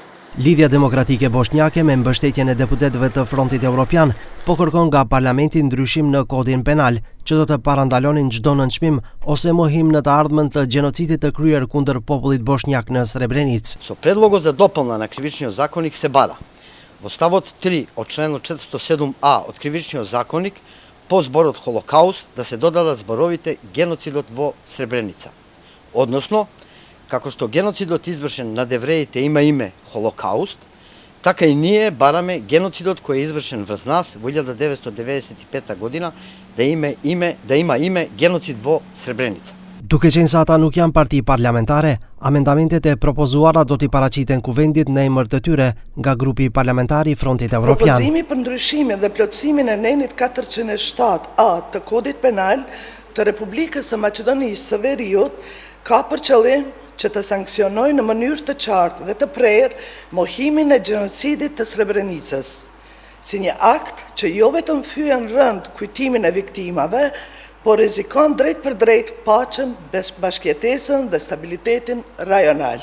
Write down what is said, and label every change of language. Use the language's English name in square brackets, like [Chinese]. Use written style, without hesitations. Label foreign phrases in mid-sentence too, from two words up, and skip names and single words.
[Albanian] Lidhja Demokratike Bosnjake me mbështetjen e deputetëve të Frontit Evropian po kërkon nga parlamenti ndryshim në kodin penal që do të parandalonin çdo nënçmim ose mohim në të ardhmen të gjenocidit të kryer kundër popullit bosnjak në Srebrenicë. [Macedonian] Со предлогот за дополна на Кривичниот законник се бара во ставот 3 од членот 407а од Кривичниот законник по зборот Холокауст да се додадат зборовите геноцидот во Сребреница. Односно, како што геноцидот извршен над евреите има име Холокауст, така и ние бараме геноцидот кој е извршен врз нас во 1995 година да има име геноцид во Сребреница. [Albanian] Duke qenë se ata nuk janë parti parlamentare, amendamentet e propozuara do t'i paraqiten kuvendit në emër të tyre nga grupi parlamentar i Frontit Evropian. Propozimi për ndryshimin dhe plotësimin e nenit 407A të Kodit Penal të Republikës së Maqedonisë së Veriut ka për qëllim që të sankcionojë në mënyrë të qartë dhe të prerë mohimin e gjenocidit të Srebrenicës, si një akt që jo vetëm fyen rënd kujtimin e viktimave, por rrezikon drejt për drejt paqen, bashkëjetesën dhe stabilitetin rajonal.